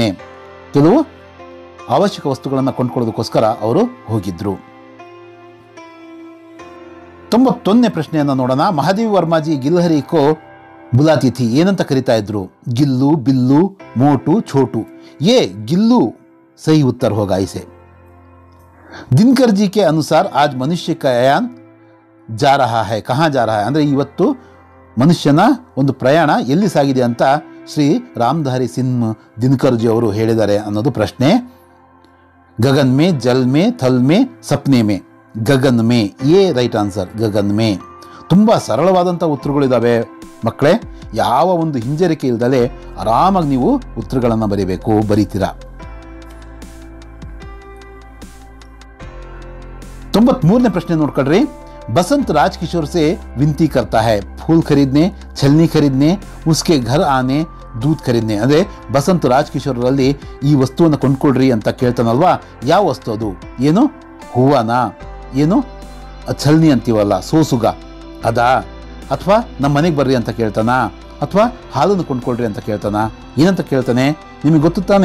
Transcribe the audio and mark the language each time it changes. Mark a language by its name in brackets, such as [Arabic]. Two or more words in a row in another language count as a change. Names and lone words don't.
[Kannada] ಕೆಲವು ಅವಶ್ಯಕ ವಸ್ತುಗಳನ್ನು ಕೊಂಡ್ಕೊಳ್ಳೋದಕ್ಕೋಸ್ಕರ ಅವರು ಹೋಗಿದ್ರು. 91ನೇ ಪ್ರಶ್ನೆಯನ್ನು ನೋಡೋಣ. [Hindi] महादेवी वर्माजी गिलहरी को बुलाती थी. ಏನಂತ ಕರಿತಾ ಇದ್ರು? ಗಿಲ್ಲು, ಬಿಲ್ಲು, ಮೋಟು, ಛೋಟು. [Kannada] ಎ ಗಿಲ್ಲು [Hindi] सही उत्तर होगा इसे। दिनकर जी के अनुसार आज मनुष्य का यान जा रहा है, [Kannada] कहाँ जा रहा है ಅಂದರೆ ಇವತ್ತು ಮನುಷ್ಯನ ಒಂದು ಪ್ರಯಾಣ ಎಲ್ಲಿ ಸಾಗಿದೆ ಅಂತ ಶ್ರೀ ರಾಮಧಾರಿ ಸಿಂಗ್ ದಿನಕರ್ ಜಿ ಅವರು ಹೇಳಿದ್ದಾರೆ ಅನ್ನೋದು ಪ್ರಶ್ನೆ. [Hindi] गगन में, जल में, थल में, सपने में. गगन में, ये [English] right answer. [Hindi] गगन में. [Kannada] ತುಂಬ ಸರಳವಾದಂಥ ಉತ್ತರಗಳಿದ್ದಾವೆ ಮಕ್ಕಳೇ. ಯಾವ ಒಂದು ಹಿಂಜರಿಕೆ ಇಲ್ಲದಲೇ ಆರಾಮಾಗಿ ನೀವು ಉತ್ತರಗಳನ್ನು ಬರೀಬೇಕು, ಬರೀತೀರಾ. 93ನೇ ಪ್ರಶ್ನೆ ನೋಡ್ಕೊಳ್ರಿ. [Hindi] बसंत राजकिशोर से विनती करता है फूल खरीदने, छलनी खरीदने, उसके घर आने, दूध खरीदने. [Kannada] ಅಂದರೆ ಬಸಂತ್ ರಾಜ್ಕಿಶೋರಲ್ಲಿ ಈ ವಸ್ತುವನ್ನು ಕೊಂಡ್ಕೊಳ್ರಿ ಅಂತ ಕೇಳ್ತಾನಲ್ವಾ, ಯಾವ ವಸ್ತು ಅದು? ಏನು ಹೂವನ, ಏನು ಛಲ್ನಿ ಅಂತೀವಲ್ಲ ಸೋಸುಗ ಅದಾ, ಅಥವಾ ನಮ್ಮ ಮನೆಗೆ ಬರ್ರಿ ಅಂತ ಕೇಳ್ತಾನ, ಅಥವಾ ಹಾಲನ್ನು ಕೊಂಡ್ಕೊಳ್ರಿ ಅಂತ ಕೇಳ್ತಾನ, ಏನಂತ ಕೇಳ್ತಾನೆ ನಿಮಗೆ ಗೊತ್ತು ತಾನೆ.